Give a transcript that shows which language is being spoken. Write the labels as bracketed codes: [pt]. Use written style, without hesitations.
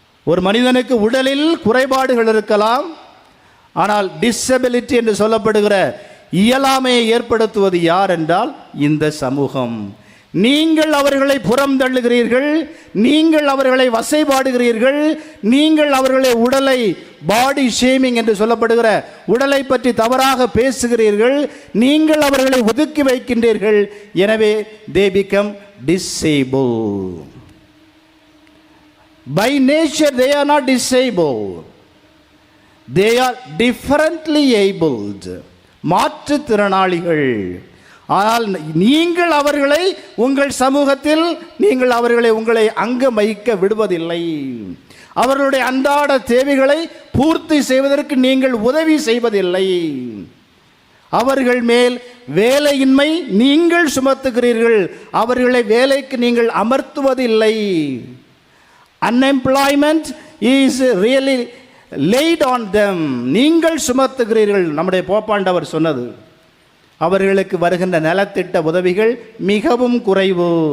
[ta] ஒரு மனிதனுக்கு உடலில் குறைபாடுகள் இருக்கலாம், ஆனால் டிசபிலிட்டி என்று சொல்லப்படுகிற இயலாமையை ஏற்படுத்துவது யார் என்றால் இந்த சமூகம். நீங்கள் அவர்களை புறம் தள்ளுகிறீர்கள், நீங்கள் அவர்களை வசைபாடுகிறீர்கள், நீங்கள் அவர்களை உடலை, பாடி ஷேமிங் என்று சொல்லப்படுகிற உடலை பற்றி தவறாக பேசுகிறீர்கள், நீங்கள் அவர்களை ஒதுக்கி வைக்கின்றீர்கள். எனவே [en] they become disabled. By nature they are not disabled, they are differently abled. [ta] மாற்றுத்திறனாளிகள். ஆனால் நீங்கள் அவர்களை உங்கள் சமூகத்தில் நீங்கள் அவர்களை உங்களை அங்கம் வைக்க விடுவதில்லை. அவர்களுடைய அன்றாட தேவைகளை பூர்த்தி செய்வதற்கு நீங்கள் உதவி செய்வதில்லை. அவர்கள் மேல் வேலையின்மை நீங்கள் சுமத்துகிறீர்கள், அவர்களை வேலைக்கு நீங்கள் அமர்த்துவதில்லை. [en] Unemployment is really laid on them. [ta] நீங்கள் சுமத்துகிறீர்கள். நம்முடைய போப்பாண்டவர் சொன்னது, அவர்களுக்கு வருகின்ற நலத்திட்ட உதவிகள் மிகவும் குறைவு.